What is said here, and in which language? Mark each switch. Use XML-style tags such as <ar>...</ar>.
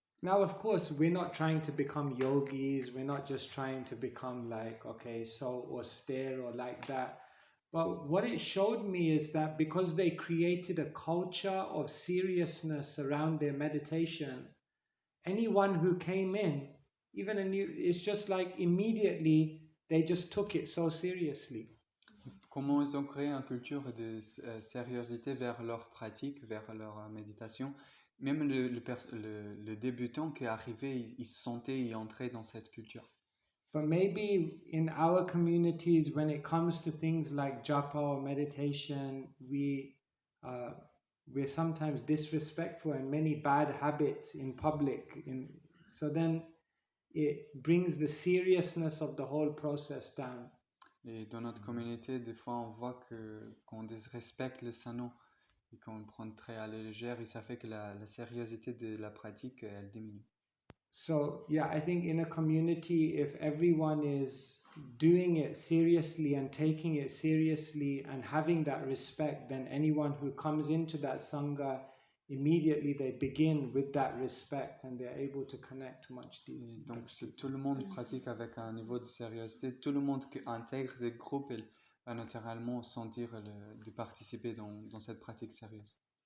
<en>Now, of course, we're not trying to become yogis. We're not just trying to become like, okay, so austere or like that. But what it showed me is that because they created a culture of seriousness around their meditation, anyone who came in, it's just like immediately they just took it so seriously.</en> <fr>comment ils ont créé une culture de sérieuxité vers leur pratique, vers leur méditation. Même le débutant qui est arrivé, il se sentait y entrer dans cette culture.</fr> <en>But maybe in our communities, when it comes to things like japa or meditation, we're sometimes disrespectful and many bad habits in public. So then it brings the seriousness of the whole process down.</en> <fr>Et dans notre communauté, des fois, on voit qu'on disrespecte le sanon et qu'on le prend très à la légère et ça fait que la sérieuxité de la pratique, elle diminue.</fr> <en>So yeah, I think in a community, if everyone is doing it seriously and taking it seriously and having that respect, then anyone who comes into that sangha, immediately they begin with that respect and they're able to connect much deeper.</en> <fr>Et donc, si tout le monde pratique avec un niveau de sérieuxité, tout le monde qui intègre ces groupes, il va naturellement sentir de participer dans cette pratique sérieuse.</fr>